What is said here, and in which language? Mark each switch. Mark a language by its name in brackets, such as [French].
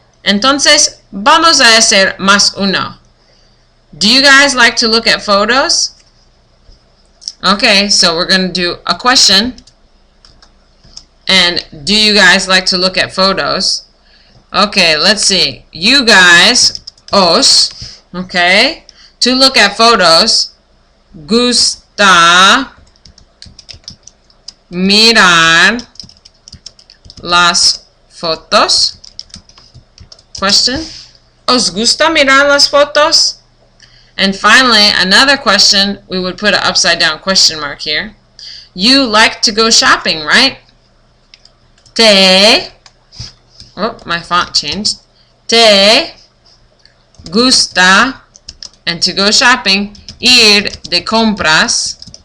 [Spanish] Entonces, vamos a hacer más uno. [English] Do you guys like to look at photos? Okay, so we're going to do a question. And do you guys like to look at photos? Okay, let's see. You guys, os, okay, to look at photos, [Spanish] gusta mirar las fotos? [English] Question. [Spanish] ¿Os gusta mirar las fotos? [English] And finally, another question, we would put an upside down question mark here. You like to go shopping, right? Te, oh, my font changed. [Spanish] Te gusta, [English] and to go shopping, [Spanish] ir de compras.